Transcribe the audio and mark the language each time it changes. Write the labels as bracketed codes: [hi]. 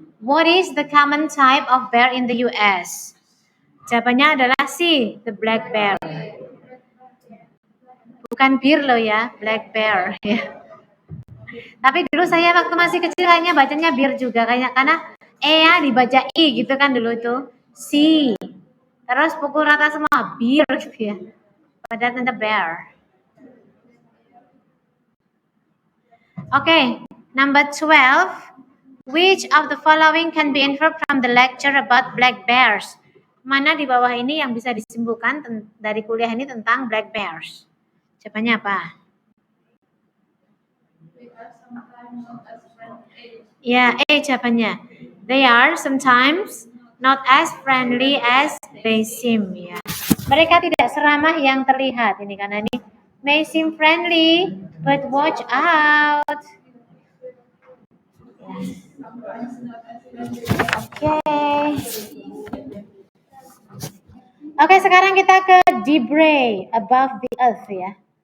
[en] What is the common type of bear in the US? [id] Jawabannya adalah C, the black bear. Bukan bear loh ya, black bear ya. Tapi dulu saya waktu masih kecil hanya bacanya bear juga karena ya dibaca I gitu kan dulu itu. C. Terus pukul rata semua bear gitu ya. Padahal tanda bear. [en] Okay, number 12. Which of the following can be inferred from the lecture about black bears? [id] Mana di bawah ini yang bisa disimpulkan dari kuliah ini tentang black bears? Jawabannya apa? Ya, jawabannya. [en] They are sometimes not as friendly as they seem. [id] Ya. Mereka tidak seramah yang terlihat. Ini karena ini [en] may seem friendly, but watch out. [id] Oke, sekarang kita ke [en] debris above the earth [id] ya.